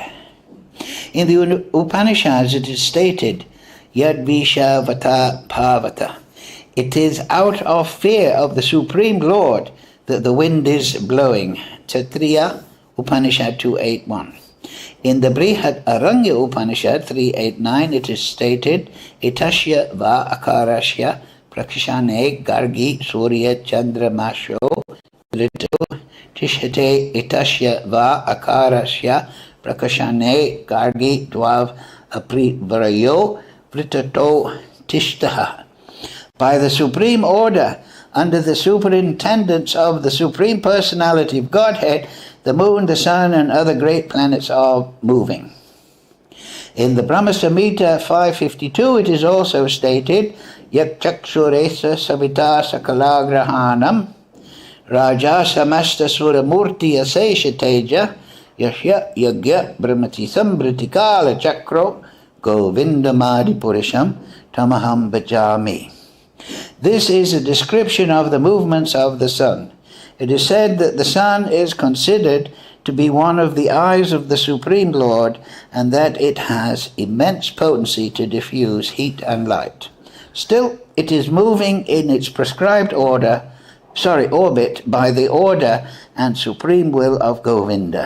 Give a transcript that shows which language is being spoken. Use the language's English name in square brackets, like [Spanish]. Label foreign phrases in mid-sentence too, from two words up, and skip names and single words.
[English] In the Upanishads it is stated, [Sanskrit] यद् विषा वात पवत. [English] It is out of fear of the Supreme Lord that the wind is blowing. Kshatriya Upanishad 281. In the Brihad Aranya Upanishad 389 it is stated, [Sanskrit] एतस्य वा अक्षरस्य प्रशासने गार्गि सूर्य चन्द्र मसौ ऋतु तिष्ठते एतस्य वा अक्षरस्य प्रशासने गार्गि द्यावा पृथिव्यौ विधृतौ तिष्ठतः. [English] By the supreme order, under the superintendence of the Supreme Personality of Godhead, the moon, the sun, and other great planets are moving. In the Brahma Samhita 552 it is also stated, [Sanskrit] यच् चक्षुरेष सविता सकलग्रहाणां राजा समस्त सुरमूर्ति अशेष तेजाः यस्य आज्ञया भ्रमति सम्भृतकाल चक्रो गोविन्दमादि पुरुषं तमहं भजामि. [English] This is a description of the movements of the sun. It is said that the sun is considered to be one of the eyes of the Supreme Lord, and that it has immense potency to diffuse heat and light. Still, it is moving in its prescribed orbit by the order and supreme will of Govinda.